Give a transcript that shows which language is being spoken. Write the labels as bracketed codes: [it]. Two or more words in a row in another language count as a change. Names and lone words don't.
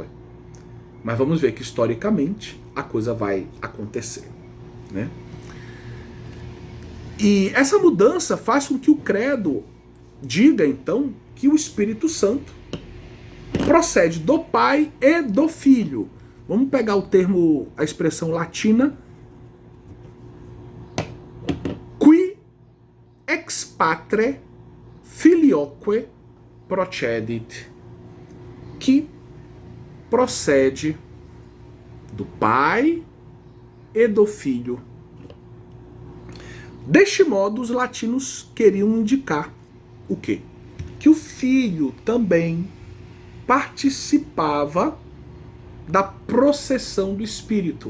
[pt] Mas vamos ver que historicamente a coisa vai acontecer, né? E essa mudança faz com que o credo diga então que o Espírito Santo procede do Pai e do Filho. Vamos pegar o termo, a expressão latina, [la] qui ex patre filioque procedit, [pt] que procede do Pai e do Filho. Deste modo, os latinos queriam indicar o quê? Que o Filho também participava da processão do Espírito.